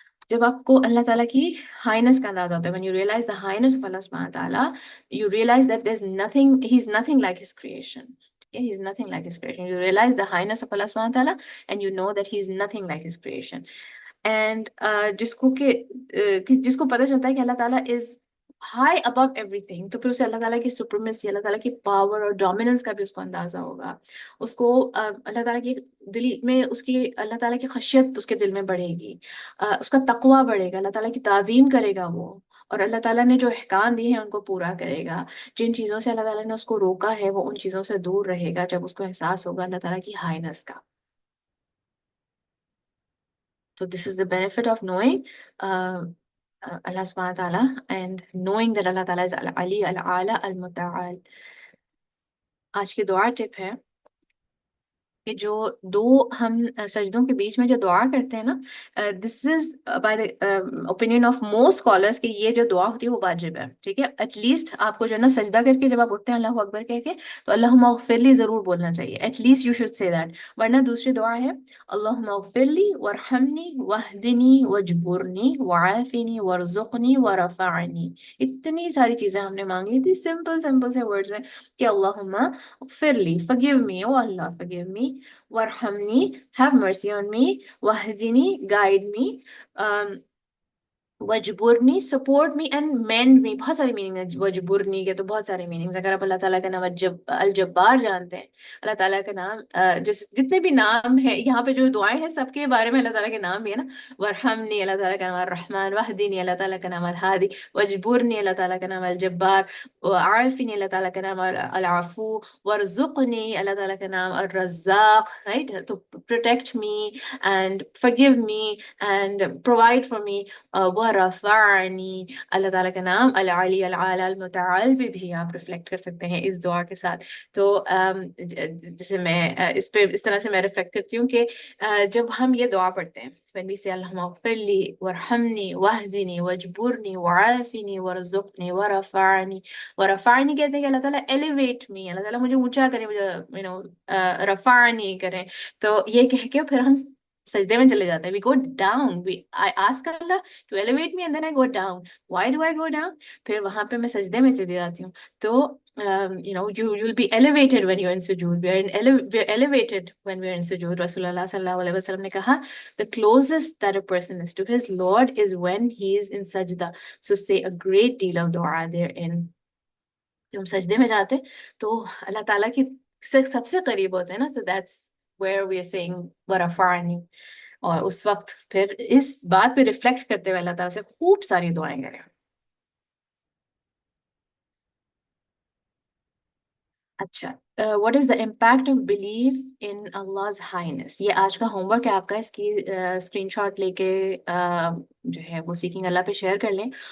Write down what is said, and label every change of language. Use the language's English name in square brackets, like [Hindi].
[English] جب آپ کو اللہ تعالیٰ کی ہائنس کا اندازہ ہوتا ہے، when you realize the highness of Allah subhanahu wa ta'ala, you realize that there's nothing, he's nothing like his creation. Okay, he's nothing like his creation. You realize the highness of Allah subhanahu wa ta'ala and you know that he's nothing like his creation. [Urdu] And جس کو پتہ چلتا ہے کہ اللہ تعالیٰ is high above every thing, تو پھر اسے اللہ تعالیٰ کی سپریمیسی، اللہ تعالیٰ کی پاور اور ڈومیننس کا بھی اس کو اندازہ ہوگا. اس کو اللہ تعالیٰ کی دل میں، اس کی اللہ تعالیٰ کی خشیت اس کے دل میں بڑھے گی، اس کا تقویٰ بڑھے گا، اللہ تعالیٰ کی تعظیم کرے گا وہ، اور اللہ تعالیٰ نے جو احکام دیے ہیں ان کو پورا کرے گا. جن چیزوں سے اللہ تعالیٰ نے اس کو روکا ہے وہ ان چیزوں سے دور رہے گا جب اس کو احساس ہوگا اللہ تعالیٰ کی ہائنس کا. [English] So this is the benefit of knowing Allah subhanahu wa ta'ala and knowing that Allah ta'ala is al-Ali, al-Ala, al-Muta'al. آج کی دعا tip ہے [Urdu] کہ جو دو ہم سجدوں کے بیچ میں جو دعا کرتے ہیں نا، دس is by the opinion of most scholars کہ یہ جو دعا ہوتی ہے وہ واجب ہے. ٹھیک ہے، ایٹ لیسٹ آپ کو جو ہے نا سجدہ کر کے جب آپ اٹھتے ہیں اللہ اکبر کہہ کے تو اللہم اغفر لی ضرور بولنا چاہیے. [Arabic] ایٹ لیسٹ یو شوڈ سے دیٹ. ورنہ دوسری دعا ہے اللہم اغفر لی وارحمنی واہدنی واجبرنی وعافنی وارزقنی ورفعنی. [Urdu] اتنی ساری چیزیں ہم نے مانگ لی تھی سمپل سمپل سے ورڈز میں کہ اللہم اغفر لی، forgive me, oh Allah, forgive me. [English] Warhamni, have mercy on me. Wahdini, guide me. وجبرنی، support me and mend me. [Urdu] بہت ساری میننگ ہے وجبرنی کے، تو بہت سارے میننگز. اگر آپ اللہ تعالیٰ کا نام الجبار جانتے ہیں، اللہ تعالیٰ کا نام جتنے بھی نام ہیں یہاں پہ جو دعائیں ہیں سب کے بارے میں اللہ تعالیٰ کے نام بھی ہے نا. ورحمنی اللہ تعالیٰ کا نام الرحمن، وحدینی اللہ تعالیٰ کا نام الہادی، وجبرنی اللہ تعالیٰ کا نام الجبار، وعافنی اللہ تعالیٰ کا نام العفو، ورزقنی اللہ تعالیٰ کا نام الرزاق. [English] Right, تو protect me and forgive me and provide for me. [Urdu] ورفعنی اللہ تعالیٰ کا نام العلی العالی المتعال بھی آپ ریفلیکٹ کر سکتے ہیں اس دعا کے ساتھ. تو جیسے میں اس طرح سے میں ریفلیکٹ کرتی ہوں کہ جب ہم یہ دعا پڑھتے ہیں when we say اللہم اغفر لی ورحمنی واہدنی واجبرنی وعافنی ورزقنی ورفعنی. ورفعنی کہتے ہیں کہ اللہ تعالیٰ ایلیویٹ می، اللہ تعالیٰ مجھے اونچا کریں، مجھے رفعنی کریں. [English] تو یہ کہہ کے پھر ہم سجدے میں چلے جاتے ہیں. we go down, I ask Allah to elevate me and then I go down. Why do I go down? [Urdu] پھر وہاں پہ میں سجدے میں چلی جاتی ہوں. [English] تو you'll be elevated when you're in sujood. We're elevated when we're in sujood. رسول اللہ صلی اللہ علیہ وسلم نے کہا the closest that a person is to his Lord is when he is in sajda. So say a great deal of dua therein. [Urdu] جب ہم سجدے میں جاتے تو اللہ تعالیٰ کی سب سے قریب ہوتے ہیں نا. [English] So that's where we are saying ورفعنی. [Urdu] اور اس وقت پھر اس بات پہ ریفلیکٹ کرتے ہوئے اللہ تعالیٰ سے خوب ساری دعائیں کریں. [English] اچھا، what is the impact of belief in Allah's highness. [Urdu] یہ آج کا ہوم ورک ہے آپ کا. اس کی اسکرین شاٹ لے کے جو ہے وہ سیکنگ اللہ پہ شیئر کر لیں.